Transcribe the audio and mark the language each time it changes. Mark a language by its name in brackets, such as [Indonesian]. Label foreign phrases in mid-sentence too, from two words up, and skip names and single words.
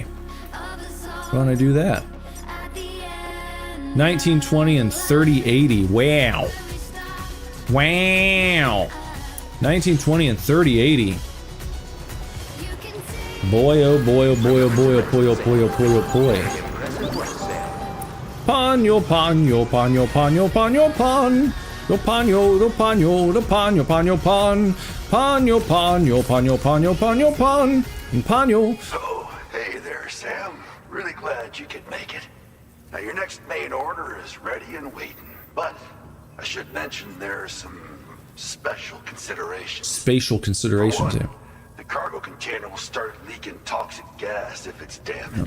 [English] Why don't I do that? 1920 and 3080. Wow. Wow. 1920 and 3080. Boy, oh boy, oh boy, oh boy, oh boy, oh boy, oh boy, oh boy. Panyo, panyo, panyo, panyo, panyo, pan. Yo panyo, yo panyo, yo panyo, panyo, pan. Ponyo, ponyo, ponyo, ponyo, ponyo, pon. Ponyo. So, hey there, Sam. Really glad you could make it. Now, your next main order is ready and waiting. But I should mention there are some special considerations. Spatial considerations, For yeah. one, the cargo container will start leaking toxic gas if it's damaged.